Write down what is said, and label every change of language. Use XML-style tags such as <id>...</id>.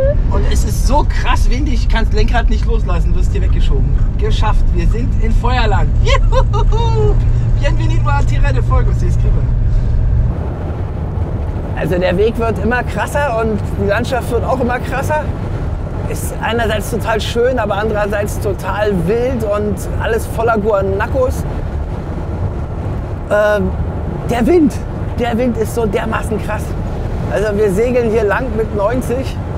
<de>Und es ist so krass windig, ich kann das Lenkrad nicht loslassen, wirst hier weggeschoben. Geschafft, wir sind in Feuerland. Juhu!</de> <es>Bienvenido a Tierra del Fuego, se escribe.</es> <de>Also der Weg wird immer krasser und die Landschaft wird auch immer krasser. Ist einerseits total schön, aber andererseits total wild und alles voller Guanacos. Der Wind ist so dermaßen krass. Also wir segeln hier lang mit 90.</de>